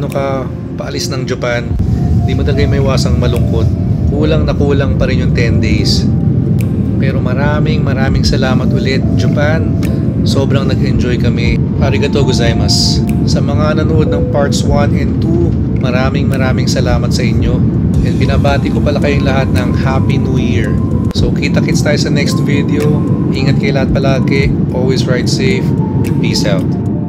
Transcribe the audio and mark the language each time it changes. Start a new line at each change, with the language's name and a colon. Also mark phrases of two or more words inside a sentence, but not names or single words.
Filipino: ka, paalis ng Japan, di mo talaga may iwasang malungkot. Kulang na kulang pa rin yung 10 days. Pero maraming salamat ulit, Japan. Sobrang nag-enjoy kami.
Japanese: ありがとうございます.
Filipino: Sa mga nanood ng parts 1 and 2, maraming salamat sa inyo. And binabati ko pala kayong lahat ng
English: Happy New Year.
Filipino: So kita-kits tayo sa
English: next video.
Filipino: Ingat kayo lahat palagi.
English: Always ride safe. Peace out.